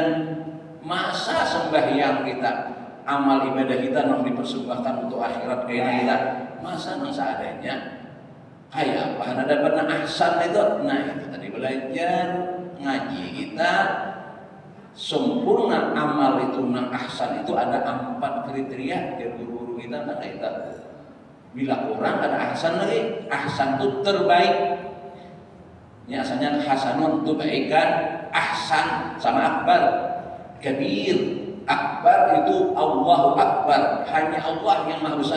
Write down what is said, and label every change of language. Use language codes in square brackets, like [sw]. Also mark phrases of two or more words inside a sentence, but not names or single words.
[id] Masa sembahyang kita, amal ibadah kita nang dipersembahkan untuk akhirat kayaknya kita, masa nang seadanya? Kayak apa? Ada pernah ahsan itu? Nah itu tadi belajar ngaji kita sempurna amal itu nang ahsan itu ada 4 kriteria dari guru-guru kita. Nah kita bila kurang ada ahsan lagi. Ahsan itu terbaik. Ini asalnya hasanun itu baik kan? Ahsan sama akbar, kabir. Akbar itu [ar] الله أكبر, [id] hanya Allah yang maha besar.